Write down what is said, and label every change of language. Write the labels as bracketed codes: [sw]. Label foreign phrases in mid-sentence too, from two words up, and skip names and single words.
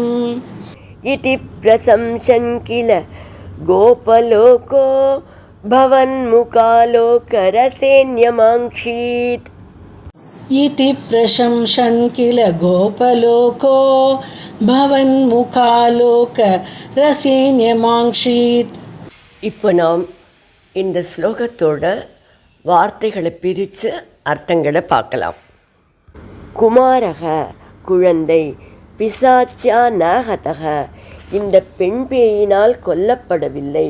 [sa] इति प्रशंसन् किल गोपलोको. भवन्मुखालोकरसेन्यमाङ्क्षीत्. इति प्रशंसन् किल गोपलोको. भवन्मुखालोकरसेन्यमाङ्क्षीत्. [ta] இப்போ நாம் இந்த ஸ்லோகத்தோட வார்த்தைகளை பிரித்து அர்த்தங்களை பார்க்கலாம். குமாரக குழந்தை, [sa] पिशाच्या नकतक [ta] இந்த பெண் பேயினால் கொல்லப்படவில்லை.